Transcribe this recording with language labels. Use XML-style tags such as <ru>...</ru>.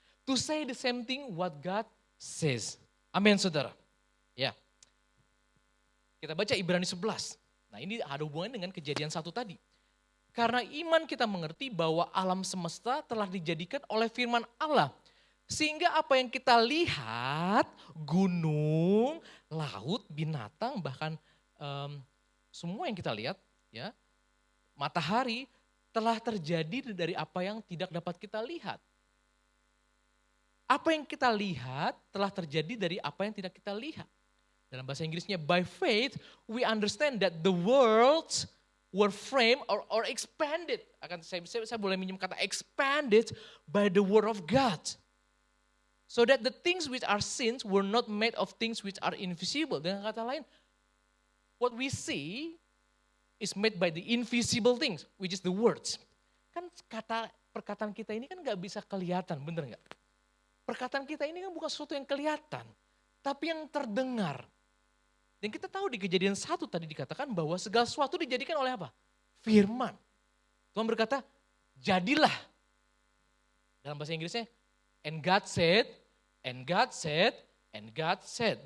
<en>To say the same thing what God says.</en> <id>Amin saudara. Ya. Kita baca Ibrani 11. Nah ini ada hubungannya dengan kejadian 1 tadi. Karena iman kita mengerti bahwa alam semesta telah dijadikan oleh firman Allah. Sehingga apa yang kita lihat, gunung, laut, binatang, bahkan semua yang kita lihat, ya, matahari telah terjadi dari apa yang tidak dapat kita lihat. Apa yang kita lihat telah terjadi dari apa yang tidak kita lihat. Dalam bahasa Inggrisnya,</id> <en>by faith we understand that the worlds were framed or expanded.</en> <id>Saya boleh minjem kata expanded by the word of God.</id> <en>So that the things which are seen were not made of things which are invisible.</en> <id>Dengan kata lain,</id> <en>what we see is made by the invisible things, which is the words.</en> <id>Kan perkataan kita ini kan gak bisa kelihatan, bener gak? Perkataan kita ini kan bukan sesuatu yang kelihatan, tapi yang terdengar. Dan kita tahu di Kejadian 1 tadi dikatakan bahwa segala sesuatu dijadikan oleh apa? Firman. Tuhan berkata, jadilah. Dalam bahasa Inggrisnya,</id> <en>and God said, and God said, and God said.</en>